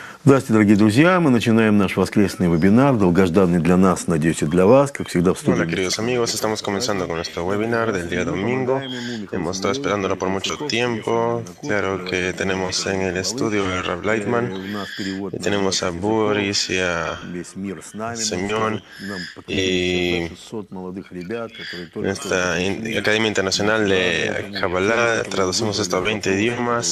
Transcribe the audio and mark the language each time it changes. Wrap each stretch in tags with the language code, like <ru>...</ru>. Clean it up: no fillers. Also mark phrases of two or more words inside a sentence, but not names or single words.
<ru>Здравствуйте, дорогие друзья! Мы начинаем наш воскресный вебинар, долгожданный для нас, надеюсь, и для вас, как всегда в</ru> <es>Hola</es> <ru>студии.</ru> <es>queridos amigos, estamos comenzando con nuestro webinar del día domingo. Hemos estado esperándolo por mucho tiempo. Claro que tenemos en el estudio a Rav Lightman, y tenemos a Boris y a Semyon, y en esta Academia Internacional de Kabbalah traducimos esto a 20 idiomas.</es>